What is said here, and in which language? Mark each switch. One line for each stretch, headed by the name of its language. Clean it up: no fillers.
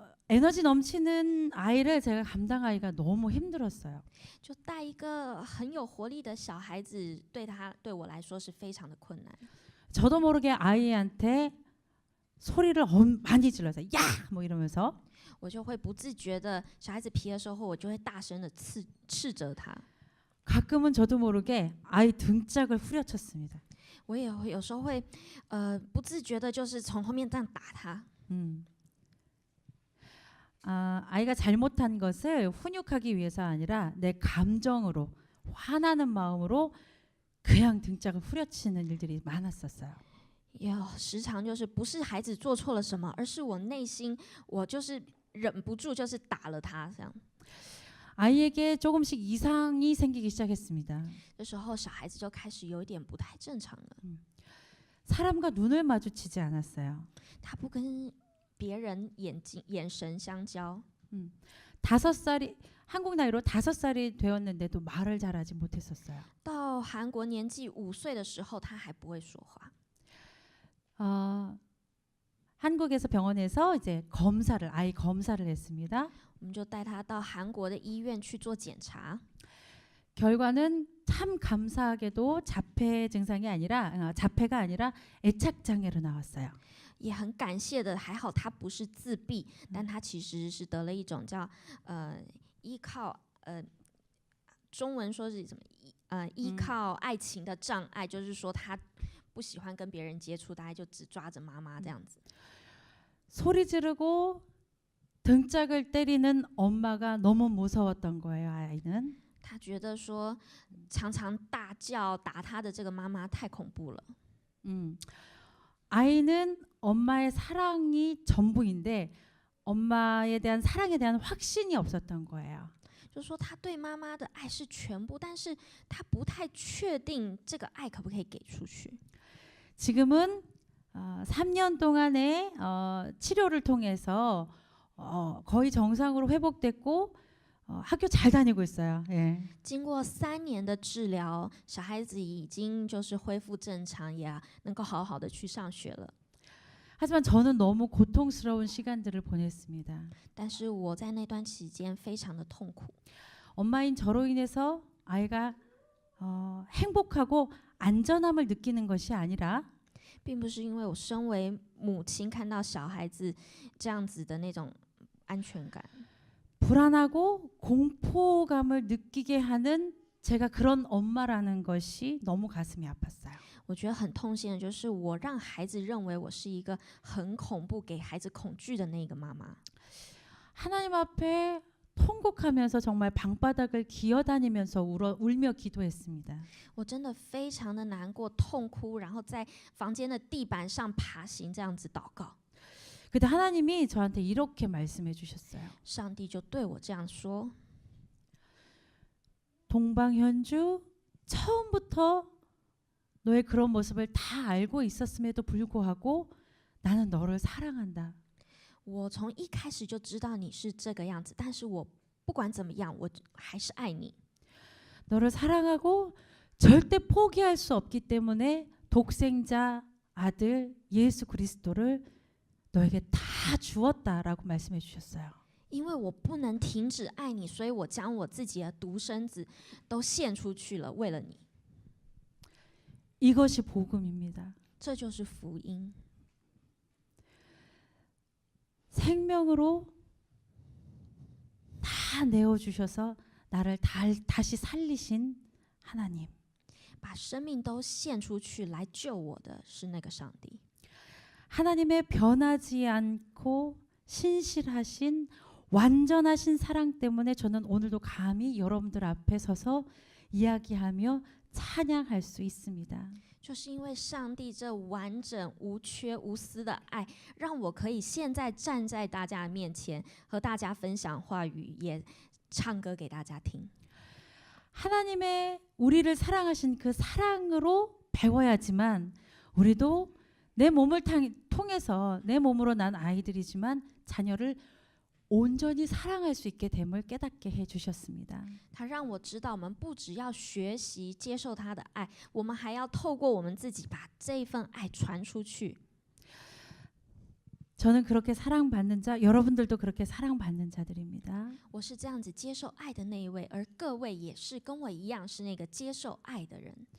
Korean: 에너지 넘치는 아이를 제가 감당하기가 너무 힘들었어요.
Chinese: 就带一个很有活力的小孩子，对我来说是非常的困难。
Korean: 저도 모르게 아이한테 소리를 많이 질러서 야! 뭐 이러면서
Chinese: 我就会不自觉的，小孩子皮的时候，我就会大声的斥责他。
Korean: 가끔은 저도 모르게 아이 등짝을 후려쳤습니다.
Chinese: 我也会有时候会不自觉的，就是从后面这样打他。
Korean: 아이가 잘못한 것을 훈육하기 위해서 아니라 내 감정으로 화나는 마음으로 그냥 등짝을 후려치는 일들이 많았었어요.
Chinese: 时常就是不是孩子做错了什么，而是我内心我就是忍不住，就是打了他这样。
Korean: 아이에게 조금씩 이상이 생기기 시작했습니다.
Chinese: 这时候小孩子就开始有一点不太正常了。
Korean: 사람과 눈을 마주치지 않았어요.
Chinese: 他不跟别人眼神相交。
Korean: 5살이 한국 나이로 5살이 되었는데도 말을 잘하지 못했었어요.
Chinese: 到韩国年纪5岁的时候，他还不会说话。
Korean: 한국에서 병원에서 이제 아이 검사를 했습니다.
Chinese: 我们就带他到韩国的医院去做检查。
Korean: 결과는 참 감사하게도 자폐가 아니라 애착 장애로 나왔어요.
Chinese: 也很感谢的，还好他不是自闭，但他其实是得了一种叫依靠中文说是什么依靠爱情的障碍，就是说他不喜欢跟别人接触，大概就只抓着妈妈这样子。
Korean: 소리 지르고 등짝을 때리는 엄마가 너무 무서웠던 거예요. 아이는.
Chinese: 他觉得说常常大叫打他的这个妈妈太恐怖了。
Korean: 아이는 엄마의 사랑이 전부인데 엄마에 대한 사랑에 대한 확신이 없었던 거예요.
Chinese: 就说他对妈妈的爱是全部，但是他不太确定这个爱可不可以给出去。
Korean: 지금은 3년 동안의 치료를 통해서 거의 정상으로 회복됐고 학교 잘 다니고 있어요. 예.
Chinese: 经过3年的治疗，小孩子已经就是恢复正常，也能够好好的去上学了。
Korean: 하지만 저는 너무 고통스러운 시간들을 보냈습니다.
Chinese: 但是我在那段期间非常的痛苦，
Korean: 엄마인 저로 인해서 아이가 행복하고 안전함을 느끼는 것이 아니라
Chinese: 并不是因为我身为母亲看到小孩子这样子的那种安全感，
Korean: 불안하고 공포감을 느끼게 하는 제가 그런 엄마라는 것이 너무 가슴이 아팠어요.
Chinese: 我觉得很痛心的就是我让孩子认为我是一个很恐怖、给孩子恐惧的那个妈妈。
Korean: 하나님 앞에 통곡하면서 정말 방바닥을 기어다니면서 울며 기도했습니다.
Chinese: 我真的非常的难过、痛哭，然后在房间的地板上爬行，这样子祷告。
Korean: 그때 하나님이 저한테 이렇게 말씀해 주셨어요.
Chinese: 上帝就对我这样说：
Korean: 동방현주 처음부터 너의 그런 모습을 다 알고 있었음에도 불구하고 나는 너를 사랑한다.
Chinese: 我从一开始就知道你是这个样子，但是我不管怎么样，我还是爱你。
Korean: 너를 사랑하고 절대 포기할 수 없기 때문에 독생자 아들 예수 그리스도를 너에게 다 주었다라고 말씀해 주셨어요.
Chinese: 因为我不能停止爱你，所以我将我自己的独生子都献出去了，为了你。
Korean: 이것이 복음입니다.
Chinese: 这就是福音。
Korean: 생명으로 다 내어주셔서 나를 다시 살리신 하나님.
Chinese: 把生命都献出去来救我的是那个上帝。
Korean: 하나님의 변하지 않고 신실하신 완전하신 사랑 때문에 저는 오늘도 감히 여러분들 앞에 서서 이야기하며 찬양할 수 있습니다.
Chinese: 就是因为上帝这完整、无缺、无私的爱，让我可以现在站在大家的面前，和大家分享话语，也唱歌给大家听。
Korean: 하나님의 우리를 사랑하신 그 사랑으로 배워야지만 우리도 내 몸을 통해서 내 몸으로 난 아이들이지만 자녀를 온전히 사랑할 수 있게 됨을 깨닫게 해주셨습니다.
Chinese: 他让我知道，我们不只要学习接受他的爱，我们还要透过我们自己把这份爱传出去。
Korean: 저는 그렇게 사랑받는 자, 여러분들도 그렇게 사랑받는 자들입니다.
Chinese: 我是这样子接受爱的那一位，而各位也是跟我一样是那个接受爱的人。